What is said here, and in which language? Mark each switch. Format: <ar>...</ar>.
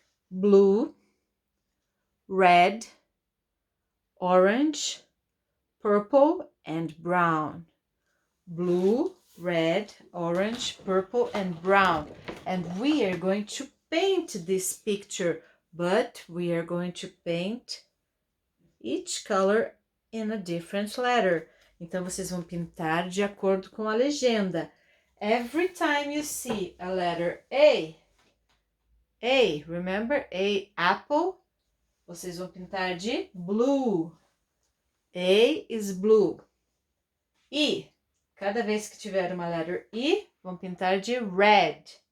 <en>Blue, red, orange, purple, and brown. Blue, red, orange, purple, and brown. And we are going to paint this picture, but we are going to paint each color in a different letter.</en> <pt>Então, vocês vão pintar de acordo com a legenda.</pt> <en>Every time you see a letter A, remember? A, apple.</en> <pt>Vocês vão pintar de blue.</pt> <en>A is blue.</en> <pt>E, cada vez que tiver uma letter E, vão pintar de red.</pt>